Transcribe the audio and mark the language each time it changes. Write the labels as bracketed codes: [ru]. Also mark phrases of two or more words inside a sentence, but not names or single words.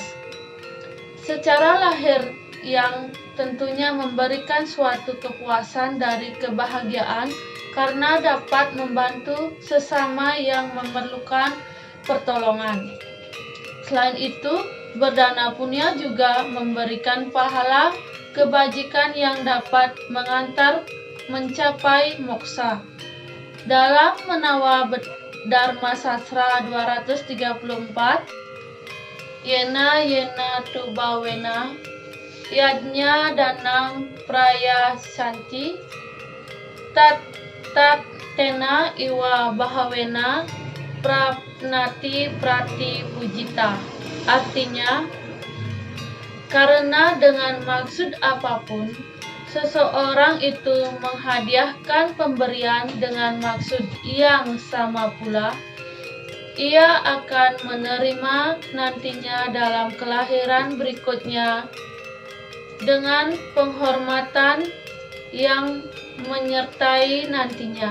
[id] Secara lahir yang tentunya memberikan suatu kepuasan dari kebahagiaan karena dapat membantu sesama yang memerlukan pertolongan. Selain itu, berdana punya juga memberikan pahala kebajikan yang dapat mengantar mencapai moksa. [sa] Dalam Menawa Dharma Sastra 234, Yena tubawena yadnya danang praya santi tat tena iwa bahawena prapnati prati pujita. [id] Artinya, karena dengan maksud apapun seseorang itu menghadiahkan pemberian dengan maksud yang sama pula, ia akan menerima nantinya dalam kelahiran berikutnya dengan penghormatan yang menyertai nantinya.